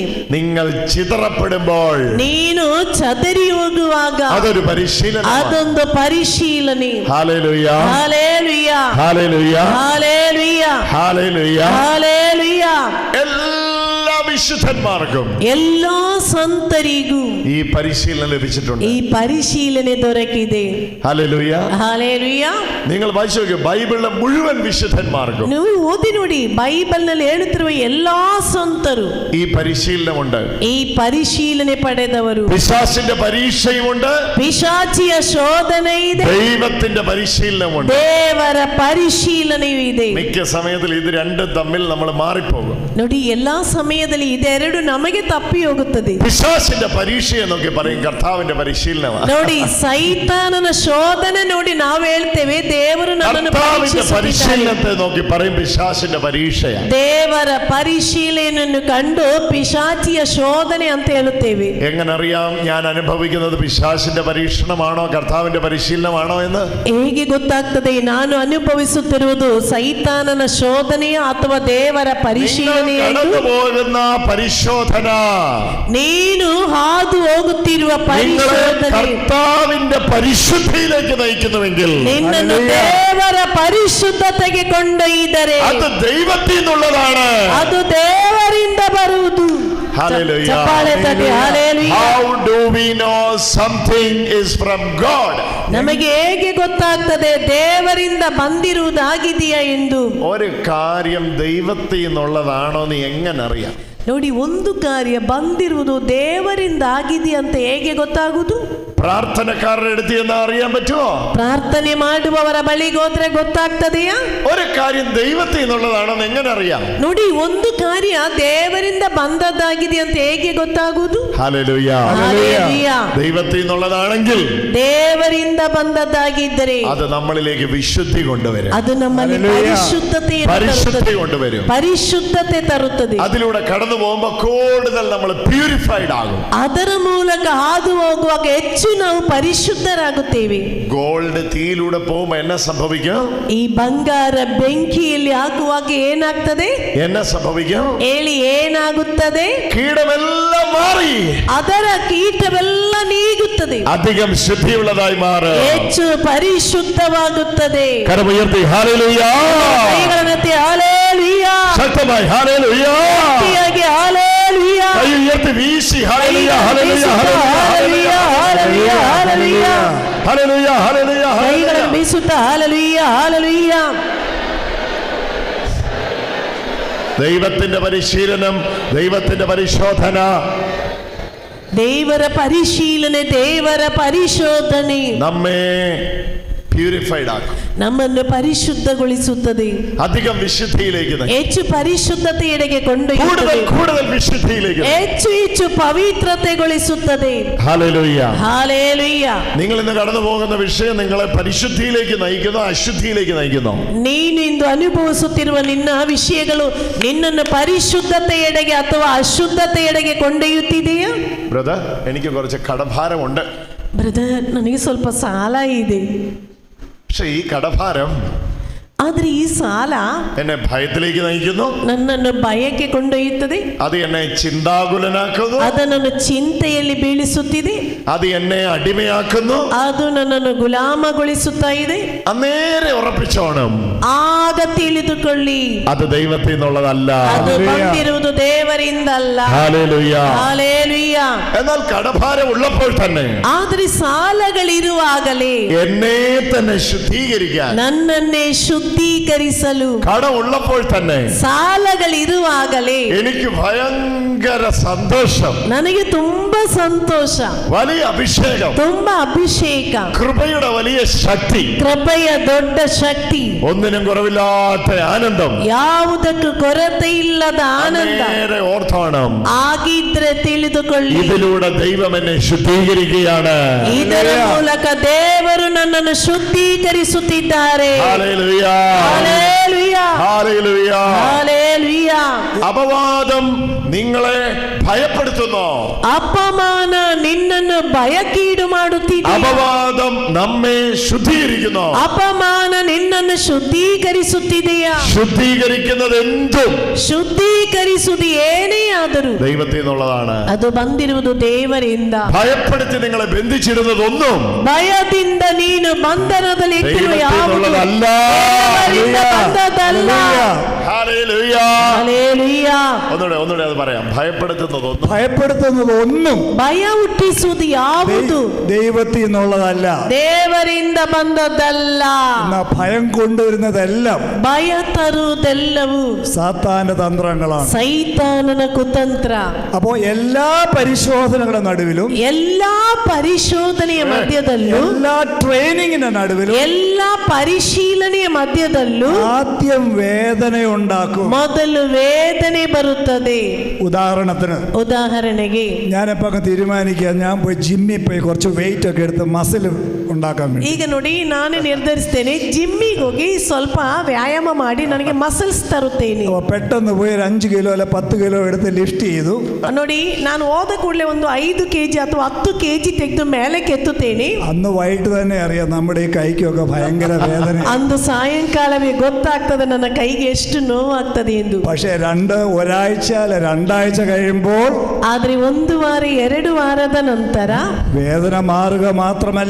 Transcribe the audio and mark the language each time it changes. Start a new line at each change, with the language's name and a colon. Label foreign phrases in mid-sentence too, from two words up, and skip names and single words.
Malayalam: നിങ്ങൾ ചിതറപ്പെടുമ്പോൾ,
Kannada: ನೀನು ಚದರಿ ಹೋಗುವಾಗ
Malayalam: അതൊരു പരിശീലനം.
Kannada: ಅದೊಂದು ಪರಿಶೀಲನೆ.
Malayalam: ഹല്ലേലൂയ. ഹല്ലേലൂയ. ഹല്ലേലൂയ. ഹല്ലേലൂയ. ഹല്ലേലൂയ. ഹല്ലേലൂയ. എല്ലാ വിശുദ്ധന്മാർക്കും,
Kannada: എല്ലാ ಸಂತರಿಗೂ
Malayalam: ഈ പരിശീലനം ലഭിച്ചിട്ടുണ്ട്.
Kannada: ಈ ಪರಿಶೀಲನೆ ದೊರಕಿದೆ.
Malayalam: ഹല്ലേലൂയ. ഹല്ലേലൂയ. നിങ്ങൾ വായിച്ചു നോക്കൂ, ബൈബിളിലെ മുഴുവൻ വിശുദ്ധന്മാർക്കും,
Kannada: ನೀವು ಓದಿ ನೋಡಿ, ಬೈಬಲ್ ನಲ್ಲಿ ಹೇಳುತ್ತಿರುವ ಎಲ್ಲಾ ಸಂತರು
Malayalam: ഈ പരിശീലനമുണ്ട്.
Kannada: ಈ ಪರಿಶೀಲನೆ ಪಡೆದವರು.
Malayalam: പിശാചിന്റെ പരീക്ഷയുമുണ്ട്,
Kannada: ಪಿಶಾಚಿಯ ಶೋಧನೆ ಇದೆ,
Malayalam: ദൈവത്തിന്റെ പരിശീലനമുണ്ട്.
Kannada: ದೇವರ ಪರಿಶೀಲನೆಯೂ ಇದೆ.
Malayalam: മിക്ക സമയത്തിൽ ഇത് രണ്ടും തമ്മിൽ നമ്മൾ മാറിപ്പോകും.
Kannada: ನೋಡಿ, ಎಲ್ಲಾ ಸಮಯದಲ್ಲಿ ಇದೆರಡು ನಮಗೆ ತಪ್ಪಿ ಹೋಗುತ್ತದೆ.
Malayalam: പിശാചിന്റെ പരീക്ഷ എന്നൊക്കെ പറയും, കർത്താവിന്റെ പരിശീലനമാണ്.
Kannada: ನೋಡಿ, ಸೈತಾನನ ಶೋಧನೆ ನೋಡಿ ನಾವು ಹೇಳ್ತೇವೆ, ದೇವರು ನನ್ನನ್ನು
Malayalam: കർത്താവിന്റെ
Kannada: ಪರೀಕ್ಷಿಸುತ್ತಿದ್ದಾನೆ.
Malayalam: പരിശീലനത്തെ നോക്കി പറയും പിശാചിന്റെ പരീക്ഷയാണ്.
Kannada: ದೇವರ ಪರಿಶೀಲನೆಯನ್ನು ಕಂಡು ಪಿಶಾಚಿಯ ಶೋಧನೆ ಅಂತ ಹೇಳುತ್ತೇವೆ.
Malayalam: എങ്ങനെ അറിയാം ഞാൻ അനുഭവിക്കുന്നത് പിശാചിന്റെ പരീക്ഷണമാണോ കർത്താവിന്റെ പരിശീലനമാണോ എന്ന്?
Kannada: ಹೇಗೆ ಗೊತ್ತಾಗ್ತದೆ ನಾನು ಅನುಭವಿಸುತ್ತಿರುವುದು ಸೈತಾನನ ಶೋಧನೆಯ ಅಥವಾ ದೇವರ ಪರಿಶೀಲನೆ?
Malayalam: കടന്നു പോകുന്ന പരിശോധന
Kannada: ನೀನು ಹಾದು ಹೋಗುತ್ತಿರುವ ಪರಿಶೋಧನೆ
Malayalam: കർത്താവിന്റെ പരിശുദ്ധിയിലേക്ക് നയിക്കുന്നുവെങ്കിൽ,
Kannada: ನಿನ್ನನ್ನು ದೇವರ ಪರಿಶುದ್ಧತೆಗೆ ಕೊಂಡೊಯ್ದರೆ
Malayalam: അത് ദൈവത്തിൽ നിന്നുള്ളതാണ്.
Kannada: ಅದು ದೇವರಿಂದ ಬರುವುದು.
English: Hallelujah.
Kannada: ಚಪ್ಪಾಳೆ ತಟ್ಟಿ ಹಲ್ಲೆಲೂಯಾ.
English: How do we know something is from God?
Kannada: ನಮಗೆ ಹೇಗೆ ಗೊತ್ತಾಗ್ತದೆ ದೇವರಿಂದ ಬಂದಿರುವುದಾಗಿದೆಯಾ ಎಂದು?
Malayalam: ഒരു കാര്യം ദൈവത്തിൽ നിന്നുള്ളതാണോ എന്ന് എങ്ങനെ അറിയാം?
Kannada: ನೋಡಿ, ಒಂದು ಕಾರ್ಯ ಬಂದಿರುವುದು ದೇವರಿಂದ ಆಗಿದೆ ಅಂತ ಹೇಗೆ ಗೊತ್ತಾಗುವುದು?
Malayalam: പ്രാർത്ഥനക്കാരുടെ അടുത്ത് എന്ന് അറിയാൻ പറ്റുമോ?
Kannada: ಪ್ರಾರ್ಥನೆ ಮಾಡುವವರ ಬಳಿಗೆ ಹೋದ್ರೆ ಗೊತ್ತಾಗ್ತದೆಯಾ?
Malayalam: ഒരു കാര്യം ദൈവത്തിൽ നിന്നുള്ളതാണെന്ന് എങ്ങനെ അറിയാം?
Kannada: ನೋಡಿ, ಒಂದು ಕಾರ್ಯ ದೇವರಿಂದ ಬಂದದ್ದಾಗಿದೆ ಅಂತ ಹೇಗೆ ಗೊತ್ತಾಗುವುದು?
Malayalam: ഹല്ലേലൂയ. ഹല്ലേലൂയ. ദൈവത്തിൽ നിന്നുള്ളതാണെങ്കിൽ
Kannada: ದೇವರಿಂದ ಬಂದದ್ದಾಗಿದ್ದರೆ
Malayalam: അത് നമ്മളിലേക്ക് വിശുദ്ധി കൊണ്ടുവരും.
Kannada: ಅದು ನಮ್ಮಲ್ಲಿ
Malayalam: പരിശുദ്ധി കൊണ്ടുവരും.
Kannada: ಪರಿಶುದ್ಧತೆ ತರುತ್ತದೆ.
Malayalam: അതിലൂടെ കടന്നു പോകുമ്പോൾ കൂടുതൽ നമ്മൾ പ്യൂരിഫൈഡ് ആകും.
Kannada: ಅದರ ಮೂಲಕ ಹಾದು ಹೋಗುವಾಗ ಹೆಚ್ಚು ನಾವು ಪರಿಶುದ್ಧರಾಗುತ್ತೇವೆ.
Malayalam: ഗോൾഡ് തീയിലൂടെ പോകുമ്പോൾ എന്നെ സംഭവിക്കും?
Kannada: ಈ ಬಂಗಾರ ಬೆಂಕಿಯಲ್ಲಿ ಹಾಕುವಾಗ ಏನಾಗ್ತದೆ?
Malayalam: എന്നെ സംഭവിക്കും?
Kannada: ಹೇಳಿ, ಏನಾಗುತ್ತದೆ?
Malayalam: കീടമെല്ലാം മാറി,
Kannada: ಅದರ ಕೀಟವೆಲ್ಲ ನೀಗುತ್ತದೆ,
Malayalam: അധികം ശുദ്ധിയുള്ളതായി മാറും,
Kannada: ಹೆಚ್ಚು ಪರಿಶುದ್ಧವಾಗುತ್ತದೆ.
Malayalam: കരമുയർത്തി ഹല്ലേലൂയ.
Kannada: ಕೈಗಳನ್ನೆತ್ತಿ ಹಲ್ಲೆಲೂಯ.
Malayalam: ശക്തമായി ഹല്ലേലൂയ.
Kannada: ಗಟ್ಟಿಯಾಗಿ ಹಲ್ಲೆಲೂಯ.
Malayalam: കൈ ഉയർത്തി വീശി ഹല്ലേലൂയ.
Kannada: ಹಲ್ಲೆಲೂಯ, ಹಲ್ಲೆಲೂಯ, ಹಲ್ಲೆಲೂಯ, ಹಲ್ಲೆಲೂಯ.
Malayalam: ഹല്ലേലൂയ. ഹല്ലേലൂയ.
Kannada: ಕೈಗಳನ್ನು ಬೀಸುತ್ತಾ ಹಲ್ಲೆಲೂಯ, ಹಲ್ಲೆಲೂಯ.
Malayalam: ദൈവത്തിന്റെ പരിശീലനം, ദൈവത്തിന്റെ പരിശോധന,
Kannada: ದೇವರ ಪರಿಶೀಲನೆ, ದೇವರ ಪರಿಶೋಧನೆ
Malayalam: നമ്മെ പ്യൂരിഫൈഡ് ആക്കും,
Kannada: ನಮ್ಮನ್ನು ಪರಿಶುದ್ಧಗೊಳಿಸುತ್ತದೆ,
Malayalam: അധികം വിശുദ്ധിയിലേക്ക് നയിക്കും,
Kannada: ಹೆಚ್ಚು ಪರಿಶುದ್ಧತೆಯೆಡೆಗೆ ಕೊಂಡೊಯ್ಯುತ್ತದೆ,
Malayalam: കൂടുതൽ വിശുദ്ധിയിലേക്ക്,
Kannada: ಹೆಚ್ಚು ಹೆಚ್ಚು പവിത്രತೆಗೊಳಿಸುತ್ತದೆ.
Malayalam: ഹല്ലേലൂയ. ഹല്ലേലൂയ. നിങ്ങൾ ഇന്ന് കടന്നു പോകുന്ന വിഷയം നിങ്ങളെ പരിശുദ്ധിയിലേക്ക് നയിക്കുന്നോ അശുദ്ധിയിലേക്ക് നയിക്കുന്നോ?
Kannada: ನೀನು ಇಂದು ಅನುಭವಿಸುತ್ತಿರುವ ನಿನ್ನ ವಿಷಯಗಳು ನಿನ್ನನ್ನು ಪರಿಶುದ್ಧತೆಯೆಡೆಗೆ ಅಥವಾ ಅಶುದ್ಧತೆಯೆಡೆಗೆ ಕೊಂಡೊಯ್ಯುತ್ತಿದೆಯಾ?
Malayalam: ബ്രദർ, എനിക്ക് കുറച്ച് കടഭാരമുണ്ട്.
Kannada: ಬ್ರದರ್, ನನಗೆ ಸ್ವಲ್ಪ ಸಾಲ ಇದೆ.
Malayalam: പക്ഷെ ഈ കടഭാരം
Kannada: ಆದ್ರೆ ಈ ಸಾಲ
Malayalam: എന്നെ ഭയത്തിലേക്ക് നയിക്കുന്നു,
Kannada: ನನ್ನನ್ನು ಭಯಕ್ಕೆ ಕೊಂಡೊಯ್ಯುತ್ತದೆ,
Malayalam: അത് എന്നെ ചിന്താകുലനാക്കുന്നു,
Kannada: ಅದು ನನ್ನ ಚಿಂತೆಯಲ್ಲಿ ಬೀಳಿಸುತ್ತಿದೆ,
Malayalam: അത് എന്നെ അടിമയാക്കുന്നു,
Kannada: ಅದು ನನ್ನನ್ನು ಗುಲಾಮಗೊಳಿಸುತ್ತಾ ಇದೆ.
Malayalam: അന്നേരെ ഉറപ്പിച്ചോണം
Kannada: ಆಗ ತಿಳಿದುಕೊಳ್ಳಿ,
Malayalam: അത് ദൈവത്തിൽ നിന്നുള്ളതല്ല,
Kannada: ಅದು ಬಂದಿರುವುದು ದೇವರಿಂದಲ್ಲ.
Malayalam: ഹല്ലേലൂയ.
Kannada: ಹಲ್ಲೆಲೂಯಾ.
Malayalam: എന്നാൽ കടഭാരം ഉള്ളപ്പോൾ തന്നെ,
Kannada: ಆದ್ರೆ ಸಾಲಗಳಿರುವಾಗಲೇ
Malayalam: എന്നെ തന്നെ ശുദ്ധീകരിക്കാൻ,
Kannada: ನನ್ನನ್ನೇ ശുദ്ധീകരിಸಲು,
Malayalam: കടം ഉള്ളപ്പോൾ തന്നെ
Kannada: ಸಾಲಗಳಿರುವಾಗಲೇ
Malayalam: എനിക്ക് ഭയങ്കര സന്തോഷം,
Kannada: ನನಗೆ ತುಂಬಾ ಸಂತೋಷ,
Malayalam: വലിയ അഭിഷേകം,
Kannada: ತುಂಬಾ ಅಭಿಷೇಕ,
Malayalam: കൃപയുടെ വലിയ ശക്തി,
Kannada: ಕೃಪೆಯ ದೊಡ್ಡ ಶಕ್ತಿ,
Malayalam: ഒന്നിനും കുറവില്ലാത്ത ആനന്ദം,
Kannada: ಯಾವುದಕ್ಕೂ ಕೊರತೆ ಇಲ್ಲದ ಆನಂದ.
Malayalam: നേരെ ഓർത്തോണം,
Kannada: ಆಗಿದ್ರೆ ತಿಳಿದುಕೊಳ್ಳಿ,
Malayalam: ഇതിലൂടെ ദൈവം എന്നെ ശുദ്ധീകരിക്കുകയാണ്.
Kannada: ಇದರ ಮೂಲಕ ದೇವರು ನನ್ನನ್ನು ಶುದ್ಧೀಕರಿಸುತ್ತಿದ್ದಾರೆ.
Malayalam: ഹല്ലേലൂയ. ഹല്ലേലൂയ. ഹല്ലേലൂയ. ഹല്ലേലൂയ. അപവാദം നിങ്ങളെ ഭയപ്പെടുത്തുന്നു,
Kannada: ಅಪಮಾನ ನಿನ್ನನ್ನು ಭಯಕ್ಕೀಡು ಮಾಡುತ್ತಿದೆ,
Malayalam: അപവാദം നമ്മെ ശുദ്ധീകരിക്കുന്നു.
Kannada: ಅಪಮಾನ ನಿನ್ನನ್ನು ಶುದ್ಧೀಕರಿಸುತ್ತಿದೆಯಾ?
Malayalam: ശുദ്ധീകരിക്കുന്നത് എന്തും
Kannada: ಶುದ್ಧೀಕರಿಸುವುದು ಏನೇ ಆದರೂ
Malayalam: ദൈവത്തിൽ നിന്നുള്ളതാണ്.
Kannada: ಅದು ಬಂದಿರುವುದು ದೇವರಿಂದ.
Malayalam: ഭയപ്പെടുത്തി നിങ്ങളെ ബന്ധിച്ചിരുന്നതൊന്നും
Kannada: ಭಯದಿಂದ ನೀನು ಬಂಧನದಲ್ಲಿ ಇಟ್ಟಿರುವ ಯಾವುದು
Malayalam: ദൈവത്തിനുള്ളതല്ല.
Kannada: ದೇವರಿಂದ ಬಂದದ್ದಲ್ಲ.
Malayalam: ഹല്ലേലൂയ. ഹല്ലേലൂയ. ഒന്നുകൂടെ അത് പറയാം. ഭയപ്പെടുത്തുന്നതൊന്നും
Kannada: ಭಯ ಹುಟ್ಟಿಸುವುದು ಯಾವುದು
Malayalam: ദൈവത്തിൽ നിന്നുള്ളതല്ല.
Kannada: ದೇವರಿಂದ ಬಂದದ್ದಲ್ಲ.
Malayalam: എന്നാ ഭയം കൊണ്ടുവരുന്നതെല്ലാം
Kannada: ಭಯ ತರುವುದೆಲ್ಲವೂ
Malayalam: സാത്താന്റെ തന്ത്രങ്ങളാണ്.
Kannada: ಸೈತಾನನ ಕುತಂತ್ರ.
Malayalam: അപ്പോ എല്ലാ പരിശോധനകളുടെ നടുവിലും,
Kannada: ಎಲ್ಲಾ ಪರಿಶೋಧನೆಯ ಮಧ್ಯದಲ್ಲೂ,
Malayalam: എല്ലാ ട്രെയിനിങ്ങിന്റെ നടുവിലും,
Kannada: ಎಲ್ಲಾ ಪರಿಶೀಲನೆಯ ಮಧ್ಯದಲ್ಲೂ
Malayalam: ആദ്യം വേദനയുണ്ടാക്കും.
Kannada: ಮೊದಲು ವೇದನೆ ಬರುತ್ತದೆ.
Malayalam: ഉദാഹരണത്തിന് ഞാനിപ്പോ തീരുമാനിക്കുക, ഞാൻ പോയി ജിമ്മിൽ പോയി കുറച്ച് വെയിറ്റ് ഒക്കെ എടുത്ത് മസിൽ ഉണ്ടാക്കാൻ വേണ്ടി.
Kannada: ಈಗ ನೋಡಿ, ನಾನೇ ನಿರ್ಧರಿಸ್ತೇನೆ, ಜಿಮ್ಮಿಗೆ ಹೋಗಿ ಸ್ವಲ್ಪ ವ್ಯಾಯಾಮ ಮಾಡಿ ನನಗೆ ಮಸಲ್ಸ್ ತರುತ್ತೇನೆ.
Malayalam: പെട്ടെന്ന് പോയി ഒരു 5 കിലോ അല്ല 10 കിലോ എടുത്ത് ലിഫ്റ്റ് ചെയ്തു.
Kannada: ನೋಡಿ, ನಾನು ಹೋದ ಕೂಡಲೇ ಒಂದು 5 kg ಅಥವಾ 10 kg ತೆಗೆದು ಮೇಲಕ್ಕೆ ಎತ್ತುತ್ತೇನೆ.
Malayalam: അന്ന് വൈകിട്ട് തന്നെ അറിയാം നമ്മുടെ ഈ കൈക്കൊക്കെ ഭയങ്കര വേദന.
Kannada: ಅಂದು ಸಾಯಂಕಾಲವೇ ಗೊತ್ತಾಗ್ತದೆ ನನ್ನ ಕೈಗೆ ಎಷ್ಟು ನೋವಾಗ್ತದೆ ಎಂದು.
Malayalam: പക്ഷേ ഒരാഴ്ച അല്ല 2 ആഴ്ച കഴിയുമ്പോൾ,
Kannada: ಆದ್ರೆ 1 ವಾರ 2 ವಾರದ ನಂತರ
Malayalam: വേദന മാറുക മാത്രമല്ല,